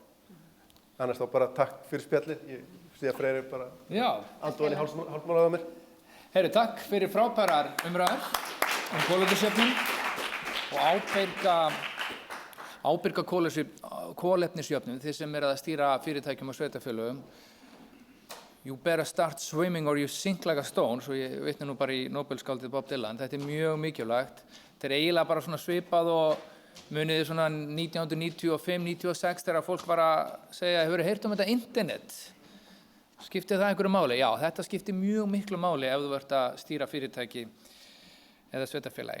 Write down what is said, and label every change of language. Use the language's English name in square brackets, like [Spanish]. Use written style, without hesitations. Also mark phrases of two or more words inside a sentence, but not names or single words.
[Icelandic] Annars þá bara takk fyrir spjallið, ég sé að Freyr bara andofan í hálfmálaðu á mér. Heyri, takk fyrir frábærar umræður kolefnisjöfnun og ábyrga kolefnisjöfnun, þið sem að stýra fyrirtækjum og sveitarfélögum. [English] You better start swimming or you sink like a stone, [Icelandic] svo ég vitna nú bara í Nobelskáldið Bob Dylan. Þetta er mjög mikilvægt. Þetta er eiginlega bara svona svipað og muniði svona 1995-96 þegar fólk var að segja, hefur þið heyrt þetta internet? Skiptir það einhverju máli? Já, þetta skiptir mjög miklu máli ef þú ert að stýra fyrirtæki eða sveitarfélagi.